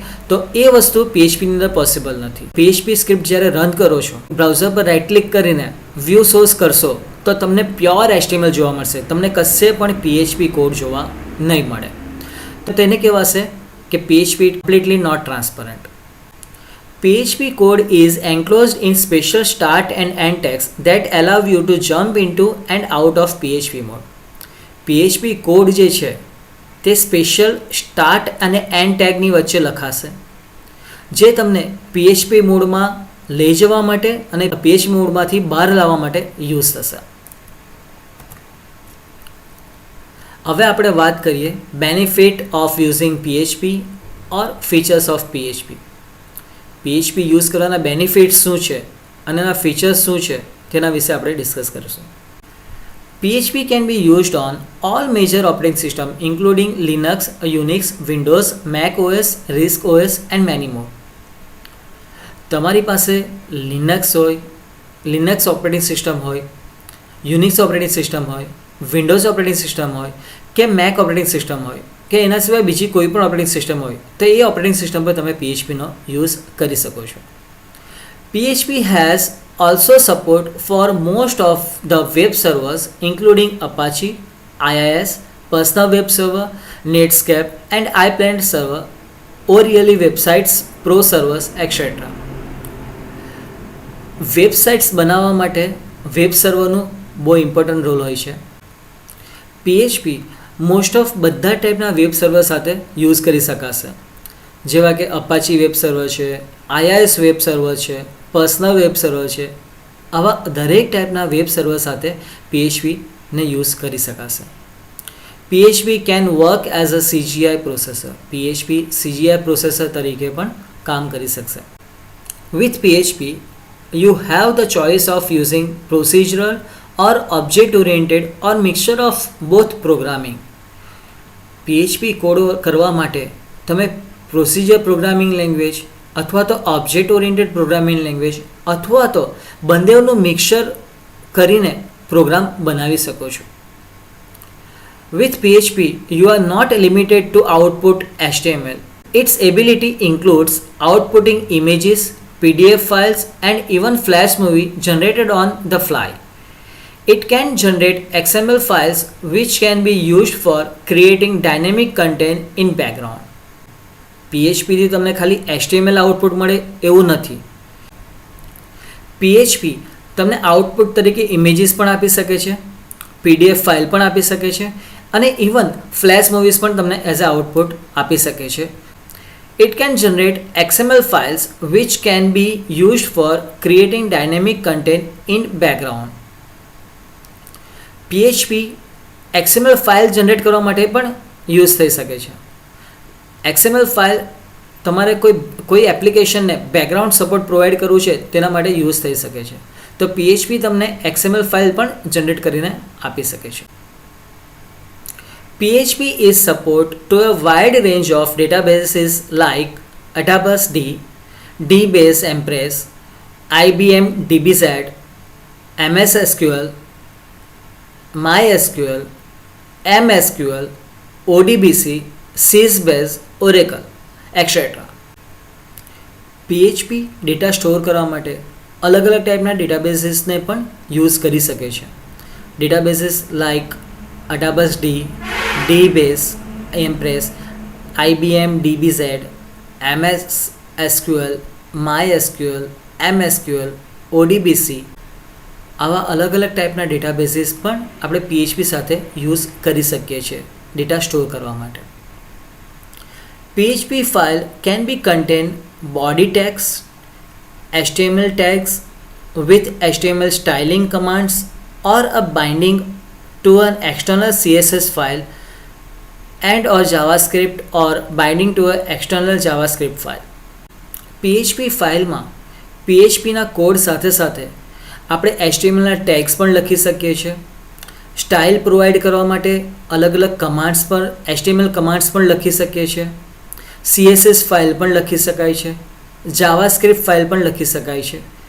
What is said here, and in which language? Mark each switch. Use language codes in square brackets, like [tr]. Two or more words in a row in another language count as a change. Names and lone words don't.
[gu] તો એ વસ્તુ PHPની અંદર પોસિબલ નથી. [en] PHP script [gu] જ્યારે રન કરો છો, બ્રાઉઝર પર [en] right click [gu] કરીને [en] view source [gu] કરશો તો તમને [en] pure HTML [gu] જોવા મળશે, તમને કશે પણ [en] PHP code [gu] જોવા નહીં મળે. તો તેને કહેવાશે કે PHP [en] completely not transparent. PHP code is enclosed in special start and end tags that allow you to jump into and out of PHP mode. PHP code [gu] જે છે તે [en] special start [gu] અને [en] end tag [gu] વચ્ચે લખાશે, જે તમને PHP મોડમાં લઈ જવા માટે અને PHP મોડમાંથી બહાર લાવવા માટે યુઝ થશે. હવે આપણે વાત કરીએ [en] benefit of using PHP or features of PHP. [gu] PHP યુઝ કરવાના બેનિફિટ્સ શું છે અને એના ફીચર્સ શું છે તેના વિશે આપણે ડિસ્કસ કરીશું. [en] PHP can be used on all major operating systems including Linux, Unix, Windows, Mac OS, RISC OS and many more. [gu] તમારી પાસે લિનક્સ હોય, [en] Linux operating system [gu] હોય, [en] Unix operating system [gu] હોય [en] Windows operating system [gu] હોય કે [en] Mac operating system [gu] હોય કે એના સિવાય બીજી કોઈ પણ [en] operating system [gu] હોય તો એ [en] operating system [gu] પર તમે PHPનો યુઝ કરી શકો છો. [en] PHP has also support for most of the web servers including Apache, IIS, Personal Web Server, Netscape and iPlanet Server, O'Reilly Websites, Pro Servers, etc. [gu] વેબસાઇટ્સ બનાવવા માટે [en] web server [gu] બહુ [en] important role [gu] હોય છે. PHP [en] most of [gu] બધા ટાઈપના [en] web server [gu] સાથે યુઝ કરી શકાશે, જેવા કે [en] Apache web server [gu] છે, [en] IIS web server [gu] છે, [en] personal web server [gu] છે. આવા દરેક ટાઈપના [en] web server [gu] સાથે PHPને યુઝ કરી શકાશે. [en] PHP can work as a CGI processor. [gu] PHP [en] CGI processor [gu] તરીકે પણ કામ કરી શકશે. [en] વિથ PHP you have the choice of using procedural or object oriented or mixture of both programming. [gu] PHP કોડ કરવા માટે તમે [en] procedure programming language [gu] અથવા તો [en] object oriented programming language [gu] અથવા તો બંનેનું મિક્સર કરીને પ્રોગ્રામ બનાવી શકો છો. [en] With PHP you are not limited to output HTML. Its ability includes outputting images, PDF files and even Flash movie generated on the fly. It can generate XML files which can be used for creating dynamic content in background. [gu] PHP થી તમને ખાલી [en] HTML output [gu] મળે એવું નથી. PHP તમને આઉટપુટ તરીકે ઇમેજીસ પણ આપી શકે છે, [en] PDF file [gu] પણ આપી શકે છે અને [en] even Flash movies [gu] પણ તમને [en] as a output [gu] આપી શકે છે. [en] It can generate XML files which can be used for creating dynamic content in background. [gu] PHP [en] XML file generate [gu] કરવા માટે પણ યુઝ થઈ શકે છે. [en] XML file [gu] તમારે કોઈ એપ્લિકેશનને [en] background support provide [gu] કરવું છે તેના માટે યુઝ થઈ શકે છે. તો PHP તમને [en] XML file [gu] પણ જનરેટ કરીને આપી શકે છે. [en] PHP is support to a wide range of databases like Database D, DBase Empress, IBM DBZ, MS SQL, MySQL, MSQL, ODBC, Sysbase, Oracle, etc. [gu] PHP [en] data store [gu] કરવા માટે અલગ અલગ ટાઈપના ડેટાબેઝીસને પણ યુઝ કરી શકે છે. [en] databases like Database D, DBase, Empress, IBM DBZ, MS SQL, MySQL, MSQL, ODBC [gu] આવા અલગ અલગ ટાઈપના ડેટાબેઝીસ પણ આપણે PHP સાથે યુઝ કરી શકીએ છીએ [en] data store [gu] કરવા માટે. [en] PHP file can be contain body tags, HTML tags with HTML styling commands or a binding to an external CSS file and or JavaScript or binding to an external JavaScript file. [gu] PHP ફાઇલમાં PHPના કોડ સાથે સાથે આપણે HTMLના ટેગ્સ પણ લખી શકીએ છીએ. સ્ટાઇલ પ્રોવાઈડ કરવા માટે અલગ અલગ કમાન્ડ્સ પર [en] HTML commands [gu] પણ લખી શકીએ છીએ. [en] CSS file [gu] પણ લખી શકાય છે, [en] JavaScript file [gu] પણ લખી શકાય છે.